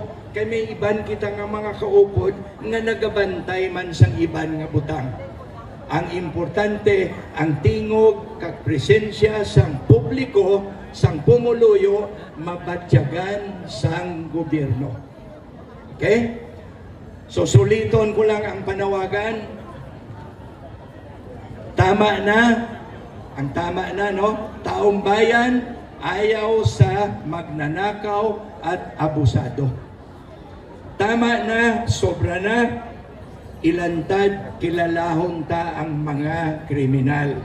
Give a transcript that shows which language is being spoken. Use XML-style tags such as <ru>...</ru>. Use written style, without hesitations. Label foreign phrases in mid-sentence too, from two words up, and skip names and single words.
<hil>Kaya may iban kita nga mga kaupod nga nagabantay man sang iban nga butang. Ang importante, ang tingog, kag presensya sang publiko, sang pumuluyo, mabatyagan sang gobyerno. Okay? So suliton ko lang ang panawagan. Tama na, ang tama na, no?</hil> <tl>Taong bayan, ayaw sa magnanakaw at abusado.</tl> <hil>Tama na, sobra na, ilantad, kilalahon ta ang mga kriminal.</hil>